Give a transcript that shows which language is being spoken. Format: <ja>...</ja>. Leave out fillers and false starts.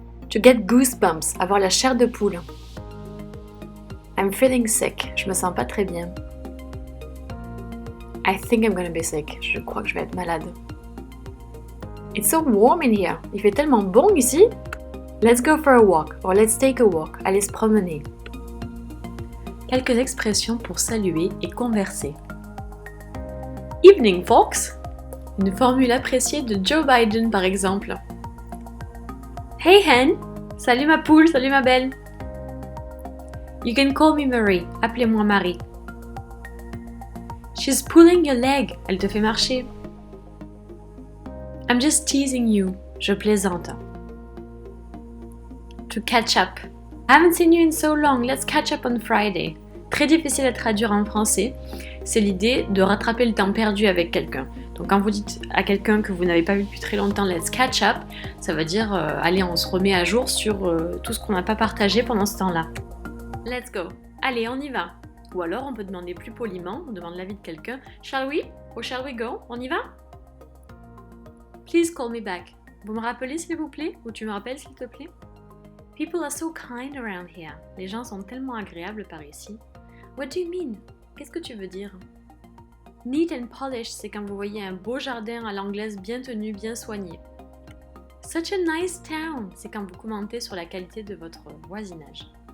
<en>To get goosebumps.</en> <fr>Avoir la chair de poule.</fr> <en>I'm feeling sick.</en> <fr>Je me sens pas très bien.</fr> <en>I think I'm gonna be sick.</en> <fr>Je crois que je vais être malade.</fr> <en>It's so warm in here.</en> <fr>Il fait tellement bon ici.</fr> <en>Let's go for a walk, or let's take a walk.</en> <fr>Allez se promener. Quelques expressions pour saluer et converser.</fr> <en>Evening, folks.</en> <fr>Une formule appréciée de Joe Biden, par exemple.</fr> <en>Hey, hen.</en> <fr>Salut ma poule, salut ma belle.</fr> <en>You can call me Marie.</en> <fr>Appelez-moi Marie.</fr> <en>She's pulling your leg.</en> <fr>Elle te fait marcher.</fr> <en>I'm just teasing you.</en> <fr>Je plaisante.</fr> <en>To catch up. I haven't seen you in so long. Let's catch up on Friday.</en> <fr>Très difficile à traduire en français. C'est l'idée de rattraper le temps perdu avec quelqu'un. Donc quand vous dites à quelqu'un que vous n'avez pas vu depuis très longtemps,</fr> <en>let's catch up,</en> <fr>ça veut dire allez, on se remet à jour sur tout ce qu'on n'a pas partagé pendant ce temps-là.</fr> <en>Let's go.</en> <fr>Allez, on y va. Ou alors on peut demander plus poliment, on demande l'avis de quelqu'un.</fr> <en>Shall we? Or shall we go?</en> <fr>On y va?</fr> <en>Please call me back.</en> <fr>Vous me rappelez s'il vous plaît? Ou tu me rappelles s'il te plaît?</fr> <en>People are so kind around here.</en> <fr>Les gens sont tellement agréables par ici.</fr> <en>What do you mean?</en> <fr>Qu'est-ce que tu veux dire?</fr> <en>Neat and polished,</en> <fr>c'est quand vous voyez un beau jardin à l'anglaise bien tenu, bien soigné.</fr> <en>Such a nice town,</en> <fr>c'est quand vous commentez sur la qualité de votre voisinage.</fr>